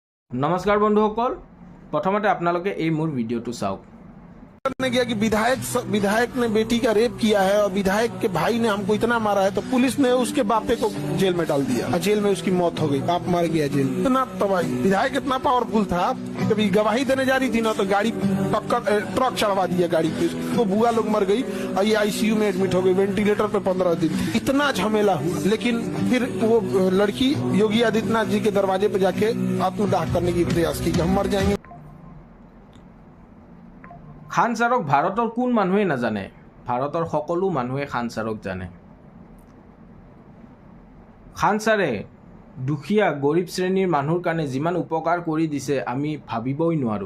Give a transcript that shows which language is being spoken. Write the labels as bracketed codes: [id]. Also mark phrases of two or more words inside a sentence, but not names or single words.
[as] নমস্কাৰ বন্ধুসকল প্ৰথমতে আপোনালোকে এই মোৰ ভিডিওটো চাওক [hi] ने किया कि विधायक ने बेटी का रेप किया है और विधायक के भाई ने हमको इतना मारा है तो पुलिस ने उसके बापे को जेल में डाल दिया और जेल में उसकी मौत हो गई। बाप मर गया जेल। इतना तबाही। विधायक इतना पावरफुल था, कभी गवाही देने जा रही थी ना तो गाड़ी टक्कर ट्रक चढ़वा दिया गाड़ी पे, तो बुआ लोग मर गई और ये आईसीयू में एडमिट हो गई, वेंटिलेटर पे 15 दिन। इतना झमेला हुआ, लेकिन फिर वो लड़की योगी आदित्यनाथ जी के दरवाजे पे जाके आत्मदाह करने की प्रयास की कि हम मर जाएंगे। [as] খান ছাৰক ভাৰতৰ কোন মানুহে নাজানে? ভাৰতৰ সকলো মানুহে খান ছাৰক জানে। খান ছাৰে দুখীয়া গৰীব শ্ৰেণীৰ মানুহৰ কাৰণে যিমান উপকাৰ কৰি দিছে আমি ভাবিবই নোৱাৰোঁ।